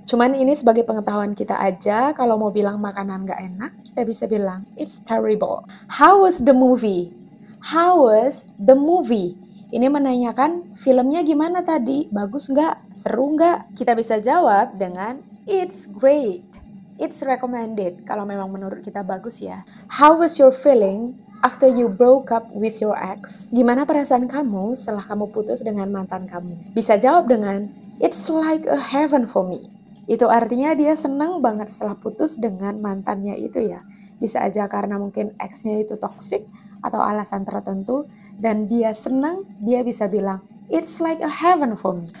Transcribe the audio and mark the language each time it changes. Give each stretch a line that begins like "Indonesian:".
Indonesian: Cuman ini sebagai pengetahuan kita aja, kalau mau bilang makanan nggak enak, kita bisa bilang
English: it's terrible. How was the movie? How was the movie?
Indonesian: Ini menanyakan filmnya gimana tadi, bagus nggak, seru nggak? Kita bisa jawab dengan
English: it's great. It's recommended
Indonesian: kalau memang menurut kita bagus ya.
English: How was your feeling after you broke up with your ex?
Indonesian: Gimana perasaan kamu setelah kamu putus dengan mantan kamu? Bisa jawab dengan
English: it's like a heaven for me.
Indonesian: Itu artinya dia senang banget setelah putus dengan mantannya itu ya. Bisa aja karena mungkin ex-nya itu toxic atau alasan tertentu dan dia senang, dia bisa bilang
English: it's like a heaven for me.